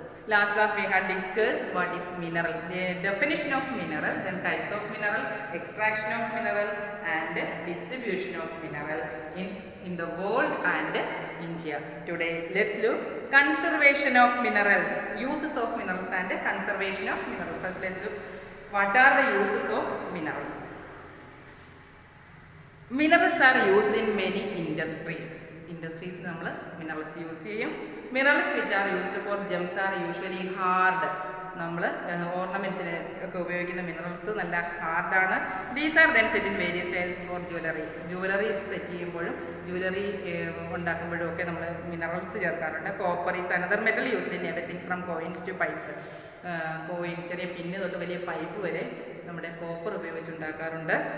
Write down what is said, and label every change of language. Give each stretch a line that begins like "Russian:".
English: Last class we had discussed what is mineral, the definition of mineral, then types of mineral, extraction of mineral and distribution of mineral in the world and India. Today let's look conservation of minerals, uses of minerals and conservation of minerals. First let's look what are the uses of minerals. Minerals are used in many industries.
Malayalam: Industries നമ്മൾ minerals use ചെയ്യും.
English: Minerals which are used for gems are usually hard.
Malayalam: നമ്മൾ ഓർണമെന്റ്സിന് ഒക്കെ ഉപയോഗിക്കുന്ന minerals നല്ല ഹാർഡാണ്.
English: These are then set in various styles for jewellery.
Malayalam: Jewellery set ചെയ്യുമ്പോഴും jewellery ഉണ്ടാക്കുമ്പോഴും ഒക്കെ നമ്മൾ minerals ചേർക്കാറുണ്ട്.
English: Copper is another metal used in everything from coins to pipes.
Malayalam: Coin ചെറിയ പിന്ന് തൊട്ട് വലിയ പൈപ്പ് വരെ നമ്മുടെ കോപ്പർ ഉപയോഗിച്ചുണ്ടാക്കാറുണ്ട്.